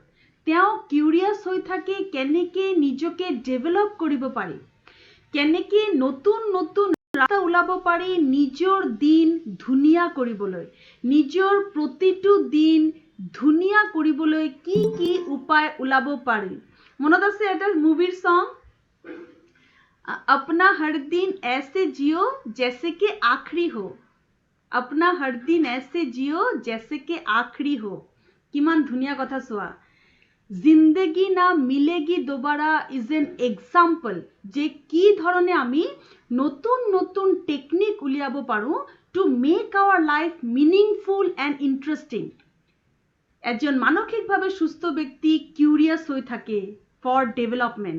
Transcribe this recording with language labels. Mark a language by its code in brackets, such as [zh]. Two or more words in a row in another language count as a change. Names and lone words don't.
[as] তেওঁ কিউৰিয়াছ হৈ থাকে কেনেকৈ নিজকে ডেভেলপ কৰিব পাৰি, কেনেকৈ নতুন নতুন ৰাস্তা ওলাব পাৰি নিজৰ দিন ধুনীয়া কৰিবলৈ, নিজৰ প্ৰতিটো দিন ধুনীয়া কৰিবলৈ কি কি উপায় ওলাব পাৰি। মনত আছে এটা মুভিৰ সং, [hi] अपना हर दिन ऐसे जियो जैसे कि आखिरी हो, अपना हर दिन ऐसे जियो जैसे कि आखिरी हो। [as] কিমান ধুনীয়া কথা চোৱা। জিন্দেগি না মিলেগি দোবাৰা [en] is an example [as] যে কি ধৰণে আমি নতুন নতুন টেকনিক উলিয়াব পাৰোঁ [en] to make our life meaningful and interesting. [as] এজন মানসিকভাৱে সুস্থ ব্যক্তি কিউৰিয়াছ হৈ থাকে [en] for development.